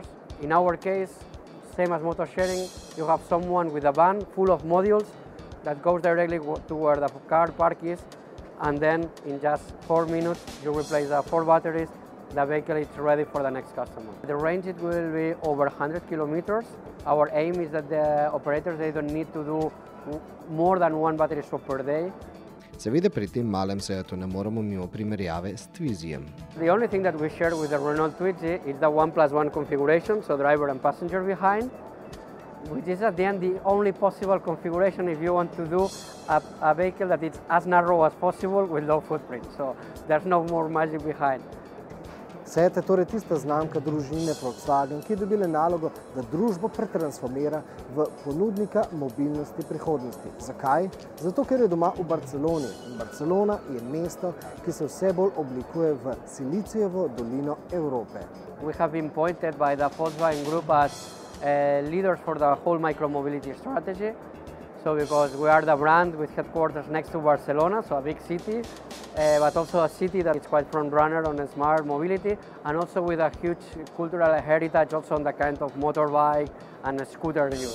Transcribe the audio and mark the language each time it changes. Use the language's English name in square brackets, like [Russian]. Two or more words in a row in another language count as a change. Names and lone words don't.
[English] In our case, same as motor sharing, you have someone with a van full of modules that goes directly to where the car park is, and then in just 4 minutes you replace the 4 batteries. The vehicle is ready for the next customer. The range it will be over 100 kilometers. Our aim is that the operators they don't need to do more than 1 battery swap per day. [Slovenian] Seveda pri tem malem Seatu ne moremo mimo primerjave s Twizyjem. [English] The only thing that we share with the Renault Twizy is the 1+1 configuration, so driver and passenger behind, which is at the end the only possible configuration if you want to do a vehicle that is as narrow as possible with low footprint. So there's no more magic behind. [Slovenian] Seat je torej tista znamka družine Volkswagen, ki je dobila nalogo, da družbo pretransformira v ponudnika mobilnosti prihodnosti. Zakaj? Zato, ker je doma v Barceloni. In Barcelona je mesto, ki se vse bolj oblikuje v Silicijevo dolino Evrope. [English] We have been appointed by the Volkswagen Group as leaders for the whole micro-mobility strategy. So because we are the brand with headquarters next to Barcelona, so a big city, but also a city that is quite front runner on smart mobility, and also with a huge cultural heritage also on the kind of motorbike and scooter use.